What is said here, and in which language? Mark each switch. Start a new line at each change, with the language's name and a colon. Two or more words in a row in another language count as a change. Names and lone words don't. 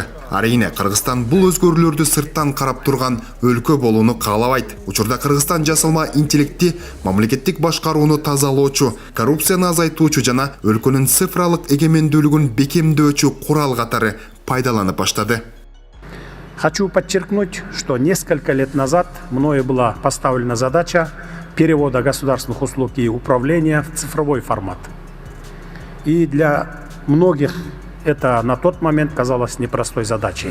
Kyrgyz: Арийне, Кыргызстан бул өзгөрүүлөрдү сырттан карап турган өлкө болууну каалабайт. Учурда Кыргызстан жасалма интеллектти мамлекеттик башкарууну тазалоочу, коррупцияны азайтуучу жана өлкөнүн цифралык эгемендүүлүгүн бекемдөөчү курал катары пайдаланып баштады.
Russian: Хочу подчеркнуть, что несколько лет назад мною была поставлена задача перевода государственных услуг и управления в цифровой формат. И для многих это на тот момент казалось непростой задачей.